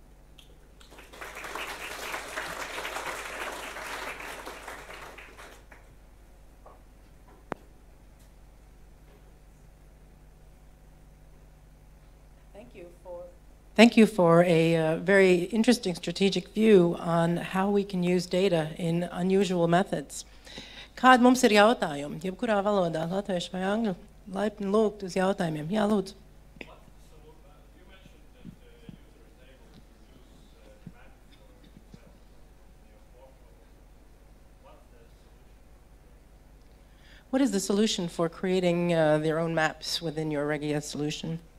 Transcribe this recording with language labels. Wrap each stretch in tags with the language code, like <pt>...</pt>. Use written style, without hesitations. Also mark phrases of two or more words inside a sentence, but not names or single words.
<en>Thank you for a very interesting strategic view on how we can use data in unusual methods.</en> <lv>Kādi mums ir jautājumi? Jebkurā valodā, latviešu vai angļu, laipni lūgt uz jautājumiem. Jā, lūdzu.</lv> <en>What is the solution for creating their own maps within your REGIA solution?</en>